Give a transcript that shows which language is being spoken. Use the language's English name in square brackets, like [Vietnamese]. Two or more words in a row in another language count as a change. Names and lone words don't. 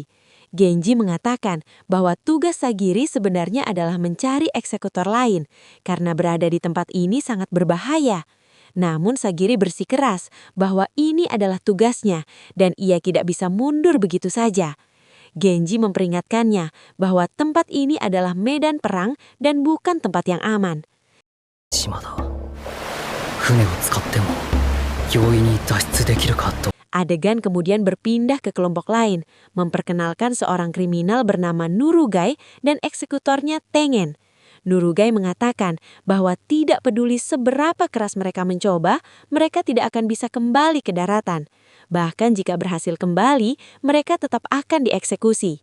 [Indonesian] Genji mengatakan bahwa tugas Sagiri sebenarnya adalah mencari eksekutor lain, karena berada di tempat ini sangat berbahaya. Namun Sagiri bersikeras bahwa ini adalah tugasnya dan ia tidak bisa mundur begitu saja. Genji memperingatkannya bahwa tempat ini adalah medan perang dan bukan tempat yang aman. [Japanese] 島だ。船を使っても容易に脱出できるかと。 [Indonesian] Adegan kemudian berpindah ke kelompok lain, memperkenalkan seorang kriminal bernama Nurugai dan eksekutornya Tengen. Nurugai mengatakan bahwa tidak peduli seberapa keras mereka mencoba, mereka tidak akan bisa kembali ke daratan. Bahkan jika berhasil kembali, mereka tetap akan dieksekusi.